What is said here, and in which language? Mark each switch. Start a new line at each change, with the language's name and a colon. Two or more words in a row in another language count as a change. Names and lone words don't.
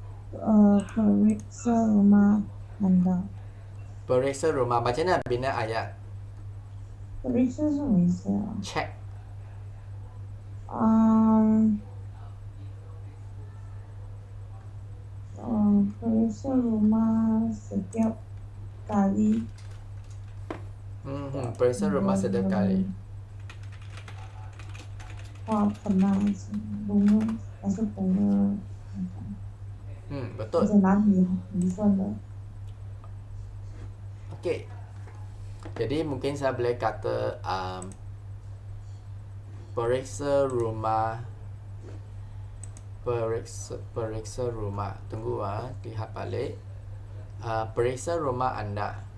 Malay: periksa rumah Anda. Periksa rumah. Macam mana bina ayat?
Chinese: periksa 是什么意思啊？
English: Check.
Malay: periksa rumah setiap kali Periksa rumah setiap kali. 花盆啊，bunga, masuk bunga, Betul.
Chinese: 而且拿米粉的。
Malay: Okey. Jadi mungkin saya boleh kata periksa rumah. Periksa rumah. Tunggu lihat balik. Periksa rumah anda.